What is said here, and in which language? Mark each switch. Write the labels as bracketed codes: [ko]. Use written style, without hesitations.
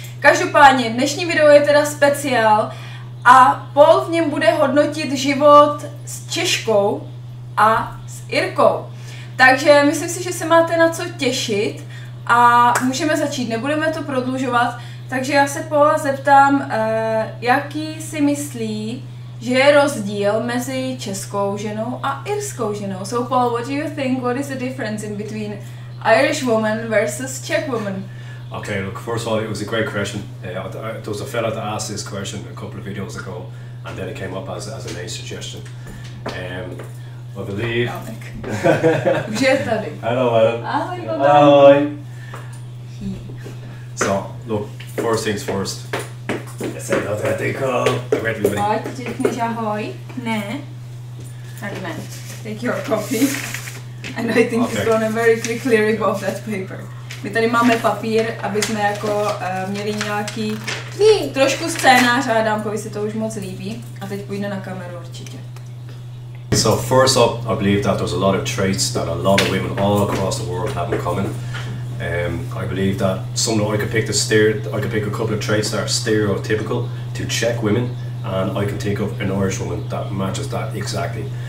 [cs] Každopádně dnešní video je teda speciál a Paul v něm bude hodnotit život s Češkou a s Irkou. Takže myslím si, že se máte na co těšit a můžeme začít, nebudeme to prodlužovat. Takže já se Paula zeptám, jaký si myslí, že je rozdíl mezi českou ženou a irskou ženou. [en] So Paul, what do you think? What is the difference in between Irish woman versus Czech woman? Okay, look, first of all, it was a great question. There was a fella that asked this question a couple of videos ago, and then it came up as a nice suggestion. I believe... [cs] Už je tady. [en] Hello, Adam. [cs] Ahoj, Ahoj. [en] So, look, first things first. Say authenticál. [cs] Pojď, ty řekneš ahoj. Ne. Tak ne. [en] Take your coffee. And I think it's gonna very quickly rip off that paper. [cs] My tady máme papír, aby jsme jako měli nějaký trošku scénář a Adámkovi se to už moc líbí. A teď půjde na kameru určitě. [en] So first up, I believe that there's a lot of traits that a lot of women all across the world have in common. I believe that I could pick a couple of traits that are stereotypical to Czech women, and I can think of an Irish woman that matches that exactly.